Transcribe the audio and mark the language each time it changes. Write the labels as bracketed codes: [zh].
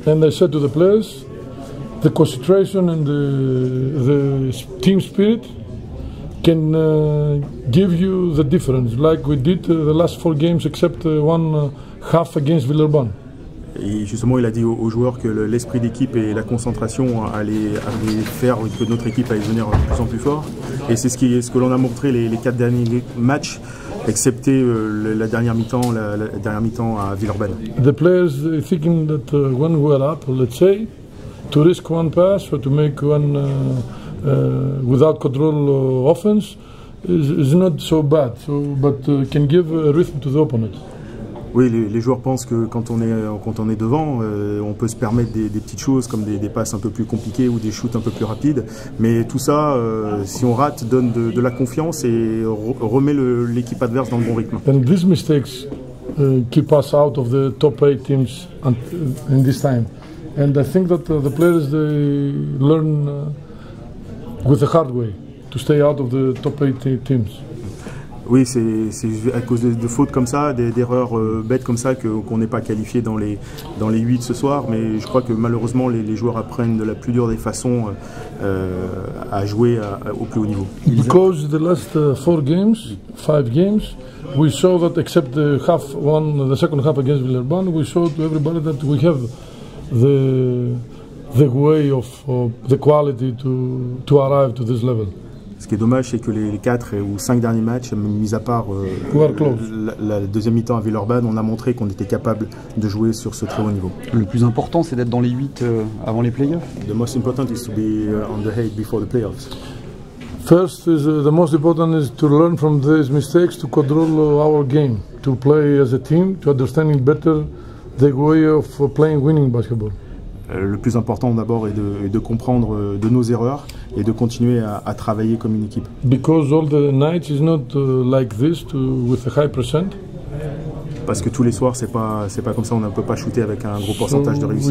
[en] And I said to the players, the concentration and the team spirit can give you the difference, like we did the last 4 games except one half against Villeurbanne. [fr] Et justement, il a dit aux joueurs que l'esprit d'équipe et la concentration allaient faire que notre équipe allait devenir de plus en plus fort. Et c'est ce que l'on a montré les 4 derniers matchs, excepté la dernière mi-temps à Villeurbanne. [en] The players thinking that when we are up, let's say, to risk one pass or to make one without control offense is not so bad, but can give a rhythm to the opponent. [fr] Oui, les joueurs pensent que quand on est devant, on peut se permettre des petites choses comme des passes un peu plus compliquées ou des shoots un peu plus rapides. Mais tout ça, si on rate, donne de la confiance et remet l'équipe adverse dans le bon rythme. [en] And these mistakes keep us out of the top 8 teams in this time. And I think that the players, they learn with the hard way to stay out of the top 8 teams. [fr] Oui, c'est à cause de fautes comme ça, d'erreurs bêtes comme ça qu'on n'est pas qualifié dans les 8 ce soir. Mais je crois que malheureusement les joueurs apprennent de la plus dure des façons à jouer au plus haut niveau. [en] Because the last 5 games, we saw that except the second half against Villeurbanne, we showed to everybody that we have the way of the quality to arrive to this level. [fr] Ce qui est dommage, c'est que les 4 ou 5 derniers matchs, mis à part la deuxième mi-temps à Villeurbanne, on a montré qu'on était capable de jouer sur ce très haut niveau. Le plus important, c'est d'être dans les 8 avant les playoffs. [en] The most important is to be on the 8 before the playoffs. First, the most important is to learn from these mistakes, to control our game, to play as a team, to understanding better the way of playing winning basketball. [fr] le plus important d'abord est de comprendre de nos erreurs et de continuer à travailler comme une équipe. [en] Because all the nights is not like this with a high percent. [fr] Parce que tous les soirs c'est pas comme ça, on ne peut pas shooter avec un gros pourcentage de réussite.